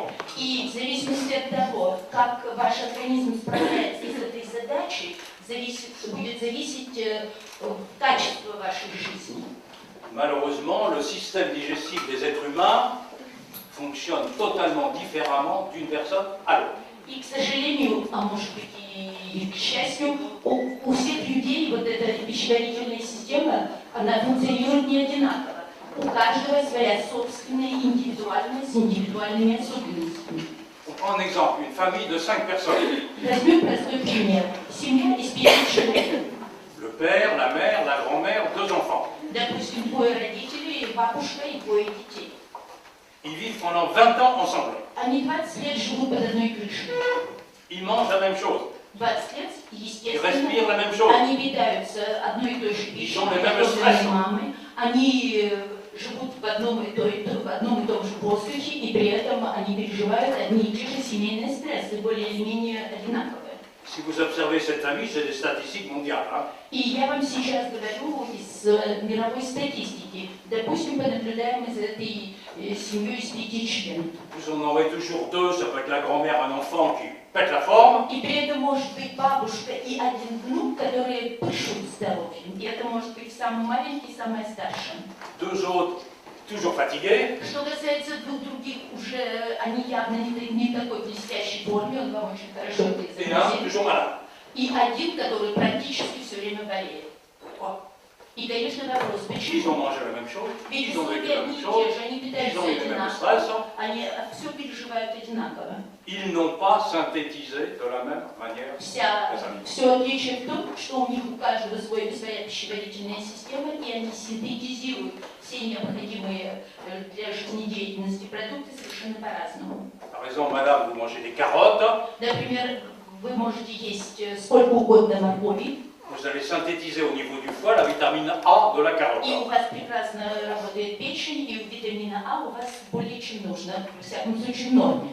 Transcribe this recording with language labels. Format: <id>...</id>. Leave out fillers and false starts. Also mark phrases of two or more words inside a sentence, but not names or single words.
<ru>И в зависимости от того, как ваш организм справляется с этой задачей, будет зависеть качество вашей жизни.</ru> <fr>Malheureusement, le système digestif des êtres humains fonctionnent totalement différemment d'une personne à l'autre.</fr> <ru>И, к сожалению, а может быть и к счастью, у всех людей вот эта пищеварительная система, она функционирует не одинаково. У каждого своя собственная индивидуальность с индивидуальными особенностями.</ru> <fr>On prend un exemple, une famille de 5 personnes.</fr> <ru>Возьмем простой пример. Семья из 5 человек.</ru> <fr>Le père, la mère, la grand-mère, 2 enfants.</fr> <ru>Допустим, 2 родителей, бабушка и 2 детей.</ru> <fr>Ils vivent pendant 20 ans ensemble.</fr> <ru>Они 20 лет живут под одной крышей.</ru> <fr>Ils mangent la même chose.</fr> <ru>20 лет,</ru> <fr>Ils</fr> <ru>естественно,</ru> <fr>respirent la même chose.</fr> <ru>они питаются одной и той же пищей,</ru> <fr>ont les mêmes</fr> <ru>приготовленной</ru> <fr>stress.</fr> <ru>мамой. Они живут в одном и том же воздухе, и при этом они переживают одни и те же семейные стрессы, более или менее одинаковые.</ru> <fr>Si vous observez cette famille, c'est des statistiques mondiales. Hein.</fr> <ru>И я вам сейчас говорю из мировой статистики. Допустим, понаблюдаем за этой семьей из 5 членов.</ru> <fr>Vous en aurez toujours 2, ça peut être la grand-mère, un enfant qui pète la forme.</fr> <ru>И при этом может быть бабушка и один внук, которые пышут здоровьем. И это может быть самый маленький, самая старшая.</ru> <fr>2 autres, toujours fatigués.</fr> <ru>Что касается 2 других, уже они явно не в такой блестящей форме, он вам очень хорошо это</ru> <fr>Et un, toujours malade.</fr> <ru>И один, который практически все время болеет. И, конечно, вопрос,</ru> <fr>Ils ont</fr> <ru>почему?</ru> <fr>mangé la même chose,</fr> <ru>Ведь</ru> <fr>ils ont vécu</fr> <ru>условия</ru> <fr>la</fr> <ru>одни</ru> <fr>même</fr> <ru>и</ru> <fr>chose,</fr> <ru>те же, они</ru> <fr>ils</fr> <ru>питаются</ru> <fr>ont eu les mêmes</fr> <ru>одинаково,</ru> <fr>stress.</fr> <ru>они все переживают одинаково.</ru> <fr>Ils n'ont pas synthétisé de la même manière.</fr> <ru>Все отличие в том, что у них у каждого своя пищеварительная система, и они синтетизируют все необходимые для жизнедеятельности продукты совершенно по-разному.</ru> <fr>Par exemple, madame, vous mangez des carottes,</fr> <ru>Например, вы можете есть сколько угодно моркови,</ru> <fr>vous allez synthétiser au niveau du foie la vitamine A de la carotte.</fr> <ru>и у вас прекрасно работает печень, и у витамина А у вас более чем нужно, во всяком случае в норме.</ru>